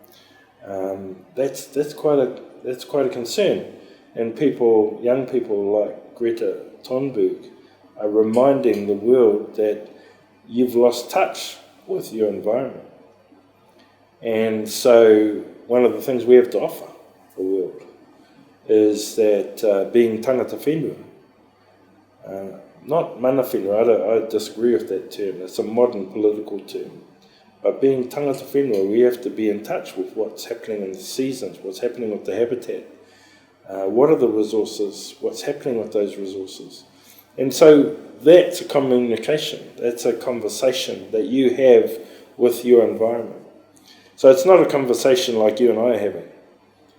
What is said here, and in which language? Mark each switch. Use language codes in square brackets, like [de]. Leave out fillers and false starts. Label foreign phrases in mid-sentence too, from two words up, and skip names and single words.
[en] That's quite a concern, and young people like Greta Thunberg are reminding the world that you've lost touch with your environment. And so one of the things we have to offer the world is that being [mi] tangata whenua, [en] not [mi] mana whenua, [en] I disagree with that term, it's a modern political term, but being [mi] tangata whenua, [en] we have to be in touch with what's happening in the seasons, what's happening with the habitat, what are the resources, what's happening with those resources. And so that's a communication, that's a conversation that you have with your environment. So it's not a conversation like you and I are having.